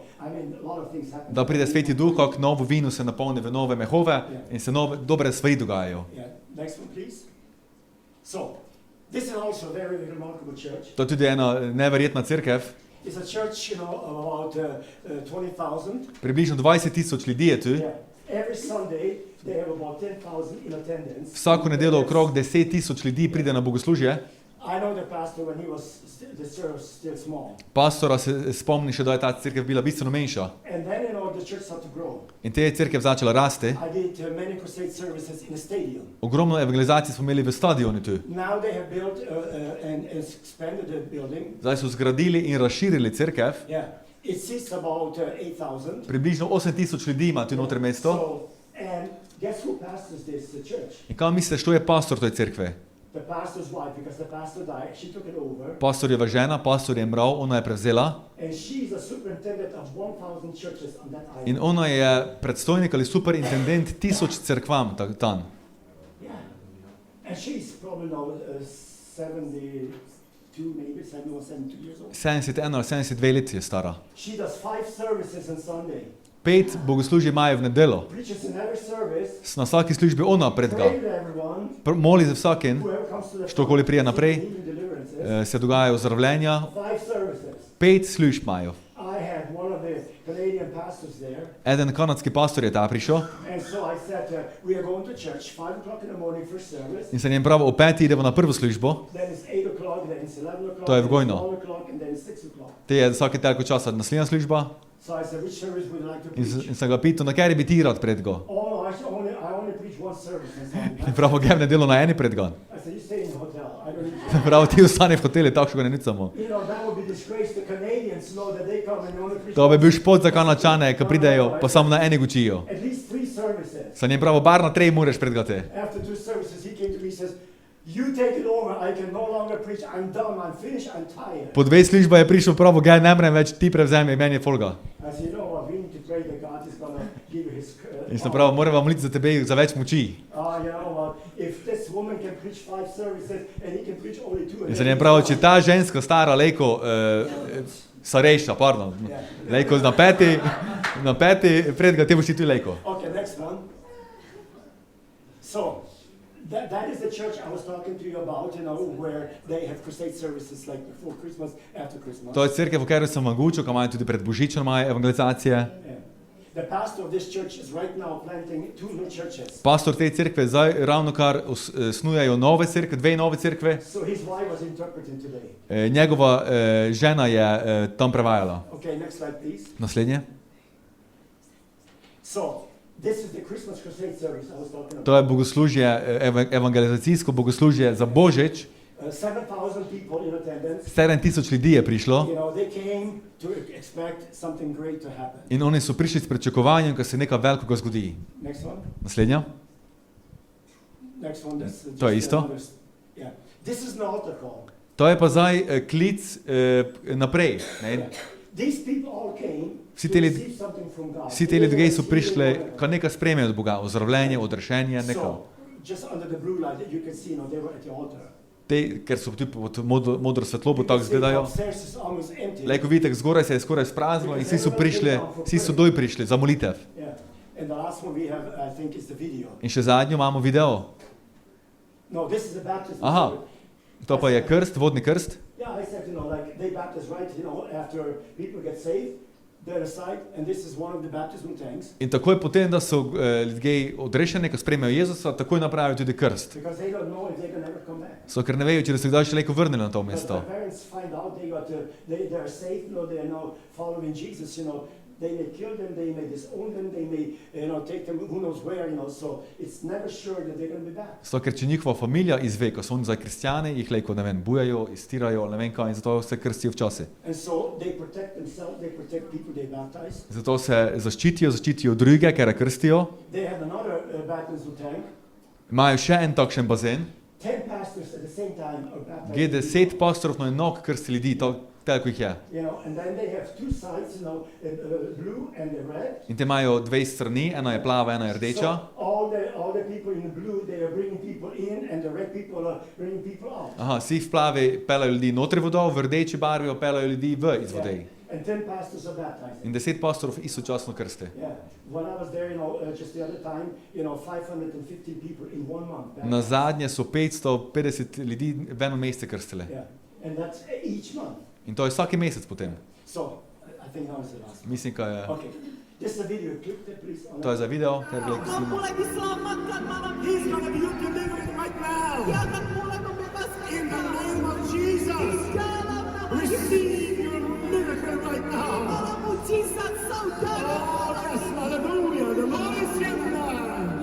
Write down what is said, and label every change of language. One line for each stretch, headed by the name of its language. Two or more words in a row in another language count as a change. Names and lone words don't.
English: I mean, a lot of things happen.
Slovenian: Da pride Sveti Duh, kako novo vino se napolni v nove mehove in se dobre stvari dogajajo.
English: Yeah, next one, please. So, this is also a very remarkable church.
Slovenian: To je tudi ena neverjetna cerkev.
English: It's a church, of about 20,000.
Slovenian: Približno 20 000 ljudi je tu.
English: Yeah. Every Sunday they have about 10,000 in attendance.
Slovenian: Vsako nedeljo okrog 10 000 ljudi pride na bogoslužje.
English: I know the pastor when he was the church was still small.
Slovenian: Pastora se spomni še, da je ta cerkev bila bistveno manjša.
English: And then the church started to grow.
Slovenian: In te je cerkev začela rasti.
English: I did many crusade services in a stadium.
Slovenian: Ogromno evangelizacij smo imeli v stadionu tu.
English: Now they have built and expanded the building.
Slovenian: Zdaj so zgradili in razširili cerkev.
English: Yeah, it seats about 8,000.
Slovenian: Približno 8 000 ljudi ima tu noter mesto.
English: So, and guess who pastors this church?
Slovenian: In kaj misliš, to je pastor toj cerkve?
English: The pastor's wife, because the pastor died, she took it over.
Slovenian: Pastorjeva žena, pastor je mrav, ona je prevzela.
English: And she's a superintendent of 1,000 churches on that island.
Slovenian: In ona je predstojnik ali superintendent 1000 cerkvam tam.
English: Yeah. And she's probably now 72, maybe 72 years old.
Slovenian: 71 ali 72 let je stara.
English: She does 5 services on Sunday.
Slovenian: 5 bogoslužij imajo v nedeljo.
English: Preaches in every service.
Slovenian: Na vsaki službi ona predga.
English: Pray with everyone.
Slovenian: Moli za vsakin,
English: Whoever comes to the
Slovenian: štokoli prije naprej,
English: even deliverances.
Slovenian: se dogajajo ozdravljenja. 5 5 služb imajo.
English: I had one of the Canadian pastors there.
Slovenian: Eden kanadski pastor je ta prišel.
English: And so I said, we are going to church 5 o'clock in the morning for service.
Slovenian: In sem jim pravil, o 5 idemo na prvo službo.
English: Then it's 8 o'clock, then it's 11 o'clock,
Slovenian: To je
English: then it's
Slovenian: vgojno.
English: 12 o'clock, and then it's 6 o'clock.
Slovenian: Te je vsake toliko časa naslednja služba.
English: So I said, which service would you like to preach?
Slovenian: In sem ga pital, na kateri bi ti rad predgal.
English: Oh, I only preach one service.
Slovenian: In prav, grem nedeljo na eni predgan.
English: I said, you stay in the hotel. I don't need to.
Slovenian: Prav, ti ostane v hotelu, tako ga ne nicamo.
English: You know, that would be disgrace to Canadians know that they come and only preach
Slovenian: To bi bil šport za Kanadčane, ki pridejo, pa samo na eni učijo.
English: at least 3 services.
Slovenian: Sem jim pravil, bar na 3 moraš predgati.
English: After 2 services, he came to me and says, you take it over. I can no longer preach. I'm done. I'm finished. I'm tired.
Slovenian: Po 2 služba je prišel prav, gaj ne mrem več, ti prevzemi, meni je folga.
English: I said, you know what, we need to pray that God is going to give you his...
Slovenian: In sem pravil, moram vam moliti za tebe za več moči.
English: You know what, if this woman can preach 5 services and he can preach only 2...
Slovenian: In sem jim pravil, če ta ženska stara lejko, starejša, pardon, lejko na 5 predga, te boš ti tu lejko.
English: Okay, next one. So, that is the church I was talking to you about, you know, where they have crusade services like before Christmas, after Christmas.
Slovenian: To je cerkev, v kateri sem vam govoril, ki imajo tudi pred Božičem imajo evangelizacije.
English: Yeah. The pastor of this church is right now planting 2 new churches.
Slovenian: Pastor te cerkve zdaj ravnokar snujajo nove cerkve, 2 nove cerkve.
English: So his wife was interpreting today.
Slovenian: Njegova žena je tam prevajala.
English: Okay, next slide, please.
Slovenian: Naslednje.
English: So, this is the Christmas crusade service I was talking about.
Slovenian: To je bogoslužje, evangelizacijsko bogoslužje za Božič.
English: 7,000 people in attendance.
Slovenian: 7,000 ljudi je prišlo.
English: You know, they came to expect something great to happen.
Slovenian: In oni so prišli s pričakovanjem, da se nekaj velikega zgodi.
English: Next one.
Slovenian: Naslednja.
English: Next one.
Slovenian: To je isto.
English: Yeah. This is an altar call.
Slovenian: To je pa zdaj klic naprej. Ne?
English: These people all came
Slovenian: Vsi
English: to
Slovenian: te
English: receive something from God.
Slovenian: Vsi ti ljudje so prišli, kar nekaj sprejmejo od Boga, ozdravljenje, odrešenje, nekaj.
English: So, just under the blue light that you can see, you know, they were at the altar.
Slovenian: Te, ker so tudi pod modro svetlobo tako izgledajo. Lejko vidite, zgoraj se je skoraj spraznilo in vsi so prišli, vsi so doj prišli za molitev. In še zadnjo imamo video. Aha, to pa je krst, vodni krst. In takoj potem, da so ljudje odrešeni, ko sprejmejo Jezusa, takoj napravijo tudi krst. So, ker ne vejo, če se kdaj še lejko vrnili na to mesto.
English: They may kill them, they may disown them, they may, take them who knows where, so it's never sure that they're going to be back.
Slovenian: So, ker če njihova familija izve, ko so oni zdaj kristjani, jih lejko, ne vem, bujajo, iztirajo, ne vem kaj, in zato se krstijo včasih.
English: And so they protect themselves, they protect people they baptize.
Slovenian: Zato se zaščitijo druge, ker krstijo.
English: They have another baptismal tank.
Slovenian: Imajo še en takšen bazen.
English: 10 pastors at the same time are baptized.
Slovenian: Gdje 10 pastorov na enako krsti ljudi, tako jih je.
English: And then they have 2 sides, blue and the red.
Slovenian: In te imajo 2 strani, ena je plava, ena je rdeča.
English: So all the people in the blue, they are bringing people in, and the red people are bringing people out.
Slovenian: Aha, vsi v plavi pelajo ljudi notri vodo, v rdeči barvi pelajo ljudi iz vode.
English: And 10 pastors are baptized.
Slovenian: In 10 pastorov istočasno krsti.
English: Yeah. When I was there, just the other time, 550 people in 1 month.
Slovenian: Na zadnje so 550 ljudi v eno mesece krstile.
English: Yeah. And that's each month.
Slovenian: In to je vsaki mesec potem.
English: So, I think that was the last one.
Slovenian: Mislim, kaj je.
English: Okay. This is a video clip that please.
Slovenian: To je za video, ker gledaj snima.
English: He's gonna be delivered right now. In the name of Jesus. Receive your miracle right now. Oh, yes, hallelujah. The Lord is here now.